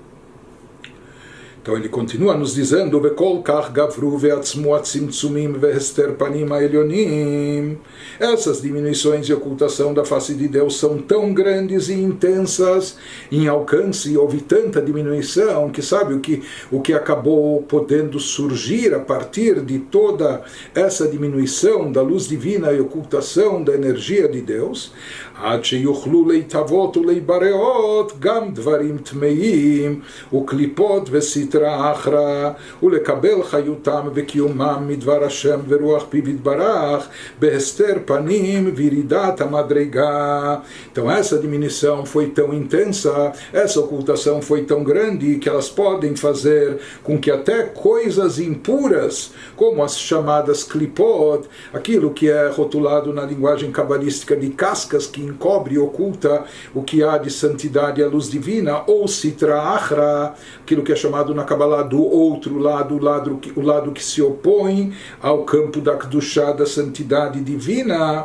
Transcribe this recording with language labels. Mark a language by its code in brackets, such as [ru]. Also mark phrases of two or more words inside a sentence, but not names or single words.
[pt] Então ele continua nos dizendo: essas diminuições e ocultação da face de Deus são tão grandes e intensas em alcance, houve tanta diminuição que sabe o que acabou podendo surgir a partir de toda essa diminuição da luz divina e ocultação da energia de Deus. [he] עד שיוכלו להתהוות ולהיבראות גם דברים טמאים וקליפות וסתרה אחרא ולקבל חיותם וקיומם מדבר השם ורוח פיו יתברך בהסתר פנים וירידת המדרגה. [pt] Então essa diminuição foi tão intensa, essa ocultação foi tão grande que elas podem fazer com que até coisas impuras, como as chamadas klipot, aquilo que é rotulado na linguagem cabalística de cascas que encobre e oculta o que há de santidade e a luz divina, ou [he] סטרא אחרא, [pt] aquilo que é chamado na Kabbalah do outro lado, o lado que se opõe ao campo da Kedushá, da santidade divina.